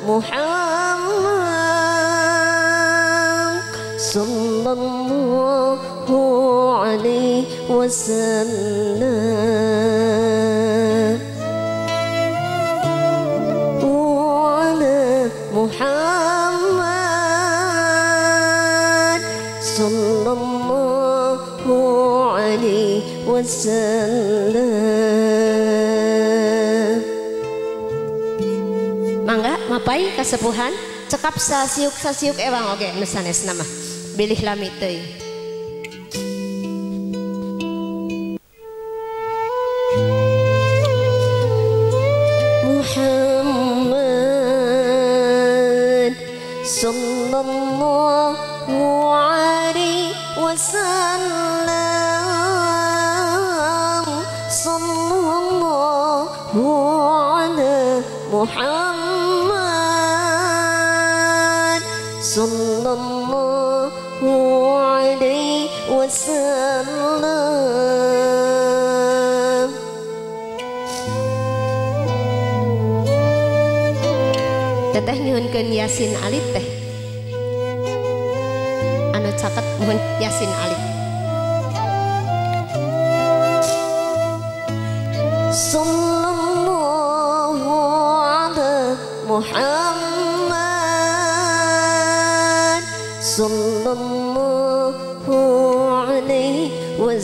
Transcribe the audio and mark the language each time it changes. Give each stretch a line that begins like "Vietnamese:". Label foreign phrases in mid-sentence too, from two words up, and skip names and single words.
Arabic: محمد صلى الله عليه وسلم على محمد صلى الله عليه وسلم.
Sundanese: Mangga mapai kasepuhan cekap sasiuk ewang oge nu sanesna mah bilih lami teuing.
Arabic: محمد صلى الله عليه وسلم صلى الله على محمد صلى الله عليه وسلم.
Sundanese: Teteh nyuhunkeun Yasin Alif teh anu caket mohon Yasin Alif.
Arabic: صلى الله على محمد صلى الله عليه وسلم.